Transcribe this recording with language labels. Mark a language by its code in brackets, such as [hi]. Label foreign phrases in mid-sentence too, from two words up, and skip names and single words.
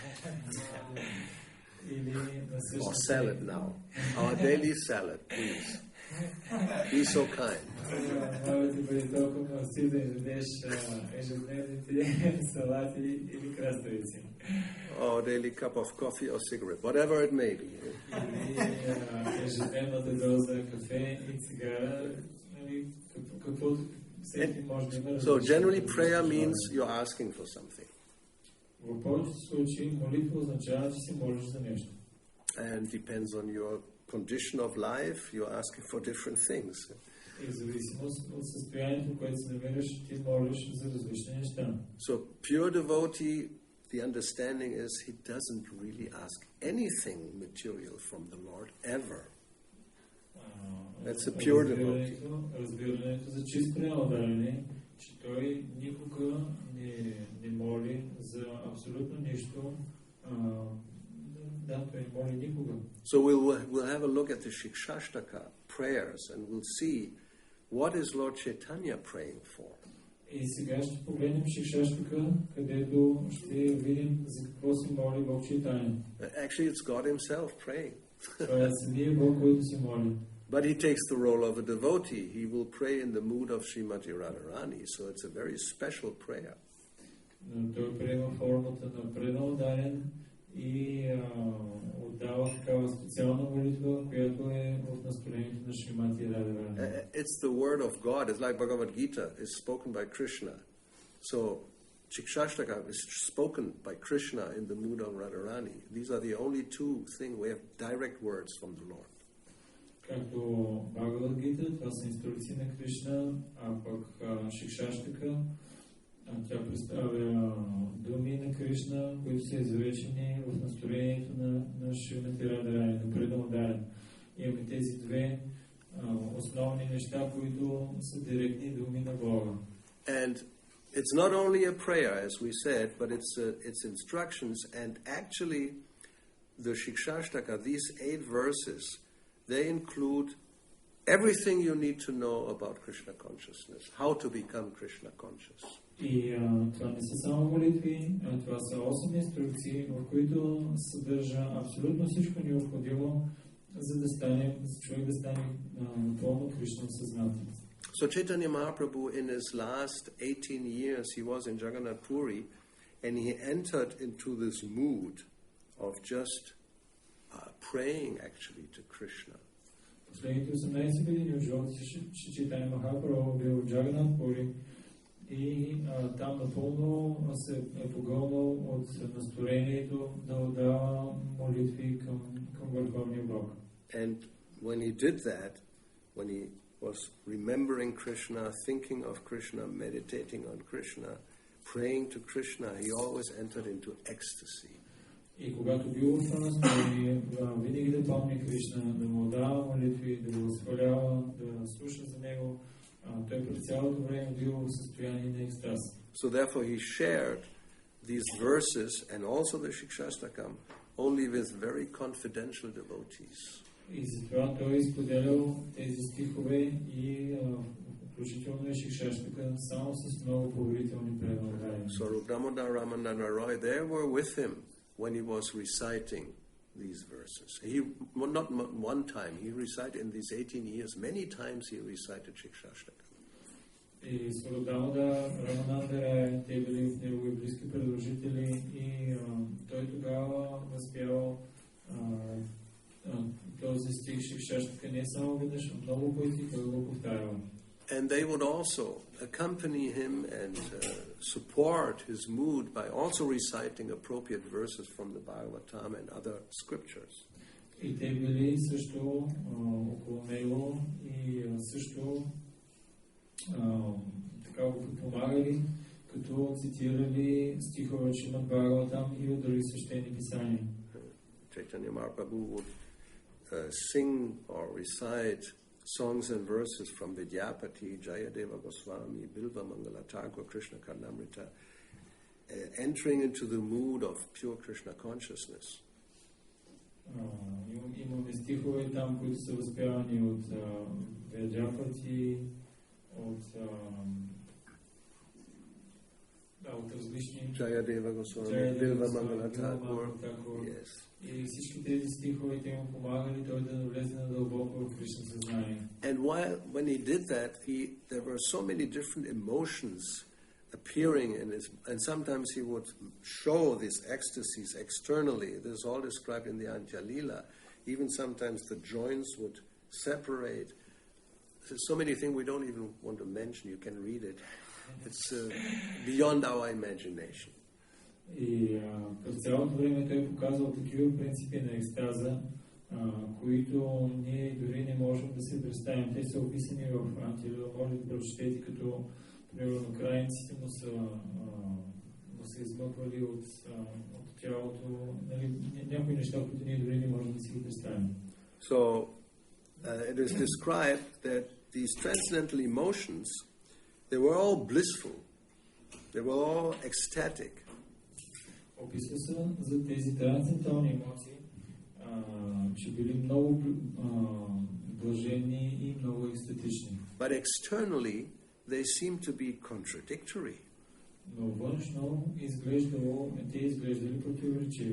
[bg] Или насъщен. [en] Or salad now. Our daily salad, please. Be so kind. [bg] Моля ти бъде толкова мъсти да ядеш ежедневните салати или краставици. [en] Or daily cup of coffee or cigarette, whatever it may be. [bg] Или ежедневната доза кафе и цигара, каквото всеки може да има. [en] So generally prayer means you're asking for something. [bg] В повечето случаи молитва означава, че си молиш за нещо. [en] And depends on your condition of life, you're asking for different things. [bg] И в зависимост от състоянието, в което се намираш, ти молиш за различни неща. [en] So pure devotee, the understanding is he doesn't really ask anything material from the Lord ever. That's a pure devotee. [bg] Разбирането за чист преданодарение, че той никога не моли за абсолютно нищо. Да, той моли никога. [en] So we'll have a look at the Siksastaka prayers and we'll see what is Lord Chaitanya praying for. [bg] И сега ще погледнем Шикшаштака, където ще видим за какво се моли Бог Чайтания. [en] Actually, it's God Himself praying. [bg] Това е самия Бог, който се моли. [en] But He takes the role of a devotee. He will pray in the mood of Srimati Radharani, so it's a very special prayer. [bg] Но той приема формата на преданодарен и отдава такава специална молитва, която е в настроението на Шримати Радharani. [en] It's the word of God. It's like Bhagavad Gita is spoken by Krishna. So Siksastaka is spoken by Krishna in the mood of Radharani. These are the only two things we have direct words from the Lord. [bg] Както Бхагавад Гита, това са инструкции на Кришна, а пък Шикшаштака, тя представя думи на Кришна, които са изречени в настроението на Шримати Радharani, на преданодарен. Имаме тези две основни неща, които са директни думи на Бога. [en] And it's not only a prayer, as we said, but it's instructions. And actually, the Siksastaka, these 8 verses, they include everything you need to know about Krishna consciousness, how to become Krishna conscious. [bg] И това не са само молитви, това са 8 инструкции, в които съдържа абсолютно всичко необходимо, за да стане, човек да стане напълно Кришна съзнателен. [en] So Chaitanya Mahaprabhu, in his last 18 years, he was in Jagannath Puri, and he entered into this mood of just praying actually to Krishna. [bg] Последните 18 години от живота си Чайтanya Махапрабху бил в Джаганат Пури и там напълно се погълнал от настроението да отдава молитви към Върховния Бог. [en] And when he did that, when he was remembering Krishna, thinking of Krishna, meditating on Krishna, praying to Krishna, he always entered into ecstasy. [bg] И когато бил в това настроение, винаги да помни Кришна, да му дава молитви, да го възхвалява, да слуша за него, той през цялото време бил в състояние на екстаз. [en] So therefore he shared these verses and also the Siksastaka only with very confidential devotees. [bg] И затова той изподелял тези стихове и включително и Siksastaka само с много поверителни преданни. [en] So Rupdamodar Ramananda Roy, they were with him when he was reciting these verses. He, not one time, he recited in these 18 years, many times he recited Siksastaka. [bg] И Сварудамодар Рамананда Рай, те били в негови близки придружители и той тогава възпявал този стих Siksastaka не само веднъж, а много пъти той го повтарял. [en] And they would also accompany him and support his mood by also reciting appropriate verses from the Bhagavatam and other scriptures. [bg] И те били също около него и също така го подпомагали, като цитирали стихове от Шримад Бхагаватам и от други свещени писания. [en] Chaitanya Mahaprabhu would sing or recite songs and verses from Vidyapati, Jayadeva Goswami, Bilva Mangala Thakur, Krishna Karnamrita, entering into the mood of pure Krishna consciousness. [bg] Имаме стихове там, които са възпявани от Видяпати, от различни Jayadeva Goswami, Bilva Mangala Thakur. [en] Yes. [bg] И всички тези стихове те му помагали той да навлезе надълбоко в Кришна съзнание. [en] And when he did that, there were so many different emotions appearing in his, and sometimes he would show these ecstasies externally. This is all described in the Antya Lila. Even sometimes the joints would separate. There's so many things we don't even want to mention. You can read it. It's beyond our imagination. [bg] И през цялото време той показвал такива принципи на екстаза, които ние дори не можем да се представим. Те са описани в Антилила, може да прочетете, като примерно крайниците му са измъквали от тялото, някои неща, които ние дори не можем да си ги представим. [en] So it is described that these transcendental emotions, they were all blissful, they were all ecstatic. [bg] Описва се за тези трансцендентални емоции, че били много блажени и много екстатични. [en] But externally, they seem to be contradictory. [bg] Но външно те изглеждали противоречиви.